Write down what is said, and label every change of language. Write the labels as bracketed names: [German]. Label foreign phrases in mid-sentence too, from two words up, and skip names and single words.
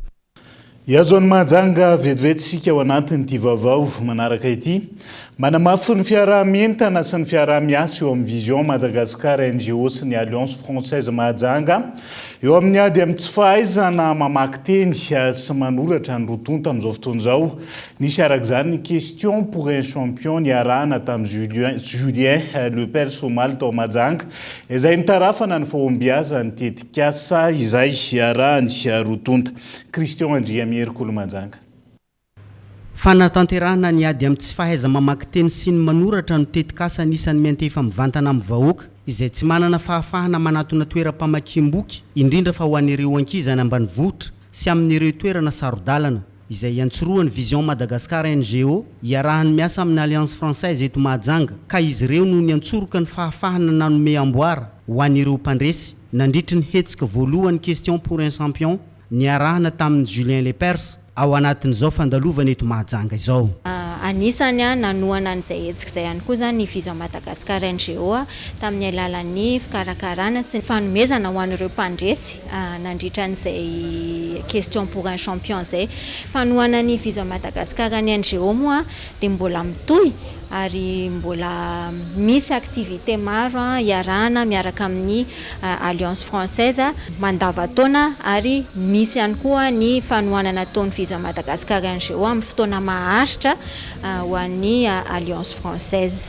[Malagasy] Iazo ny Mahajanga vetivetsika ao anatin'ity vaovao manaraka ity. Manamafy ny fiaraha-mientana sy ny fiaraha-miasa eo amin'ny Vision Madagascar NGO sy ny Alliance Française Mahajanga eo amin'ny ady amin'ny tsy fahaizana mamaky teny sy manoratra ny rotonta amin'izao fotoana izao. Nisy arak'izany ny [French] question pour un champion [Malagasy] niarahana tamin'ny Julien le père Somaly tao Mahajanga izay nitarafana ny fahombiaza ny tetikasa izay arahany rotonta. Christian Andria Mierikolo Mahajanga. Fanatanterahana ny ady amin'ny tsy fahaiza mamaky teny sy ny manoratra no tetikasa anisan'ny miantefa mivantana amin'ny vahoaka izay tsy manana fahafahana manatona toeram-pamakiam-boky indrindra fa ho an'ireo ankizy any ambanivohitra sy amin'ireo toerana sarodalana izay antsoroany Vision Madagascar NGO iarahany miasa amin'ny Alliance Française eto Mahajanga ka izy ireo no ny antsoroka ny fahafahana nanome amboara ho an'ireo mpandresy nandritry ny hetsika voalohany [French] question pour un champion [Malagasy] niarahana tamin'ny Julien Lepers ao anatin'izao fandalovana eto Mahajanga izao. Anisany nanoana an'izay hetsika izay ihany koa zany ny Vision Madagascar NGO tamin'ny alalan'ny fikarakarana sy ny fanomezana ho an'ireo mpandresy nandritra an'izay [French] question pour un champion [Malagasy] zay. Fanoana ny Vision Madagascar ny NGO moa dia mbola mitohy ary mbola misy activité maro iarahana miaraka amin'ny Alliance Française mandavataona ary misy ihany koa ny fanoana nataon'ny Vision Madagascar NGO amin'ny fotoana maharitra ho an'ny Alliance Française.